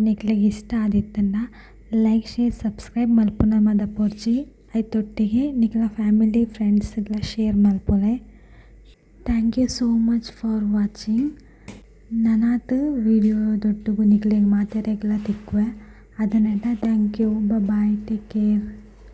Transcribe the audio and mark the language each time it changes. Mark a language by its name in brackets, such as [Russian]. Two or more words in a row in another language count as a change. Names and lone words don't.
[Tulu] ನಿಕ್ಲೆಗ್ ಇಷ್ಟ ಆದಿತ್ತಂಡ [English] like share subscribe [Tulu] ಮಲ್ಪುನ ಮದ ಪೊರ್ಚಿ ಐತೊಟ್ಟಿಗೆ ನಿಕ್ಲ [English] family friendsgala [Tulu] ಶೇರ್ ಮಲ್ಪೊಲೆ. [English] thank you so much for watching. [Tulu] ನನಾತ್ ವಿಡಿಯೋ ದೊಟ್ಟುಗು ನಿಕ್ಲೆಗ್ ಮಾತೆರೆಗ್ಲ ತಿಕ್ಕುವೆ ಅದನ್ನೆಲ್ಲ [English] thank you. bye take care.